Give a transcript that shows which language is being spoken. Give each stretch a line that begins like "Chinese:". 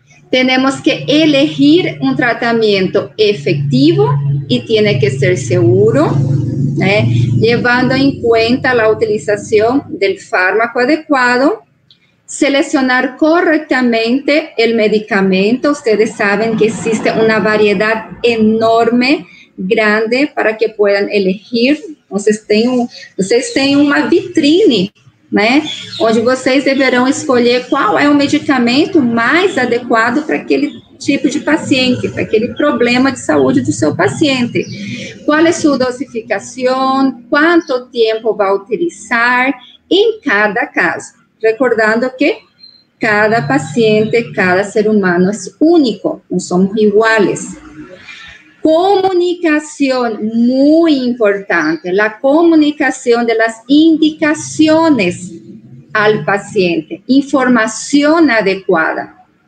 Spanish: Tenemos que elegir un tratamiento efectivo y tiene que ser seguro, llevando en cuenta la utilización del fármaco adecuado. Seleccionar correctamente el medicamento. Ustedes saben que existe una variedad enorme, grande, para que puedan elegir.
Portuguese: Vocês têm uma vitrine, né? Onde vocês deverão escolher qual é o medicamento mais adequado para aquele tipo de paciente, para aquele problema de saúde do seu paciente. Qual é sua dosificação, quanto tempo vai utilizar em cada caso.
Spanish: Recordando que cada paciente, cada ser humano es único, no somos iguales. Comunicación, muy importante, la comunicación de las indicaciones al paciente, información adecuada.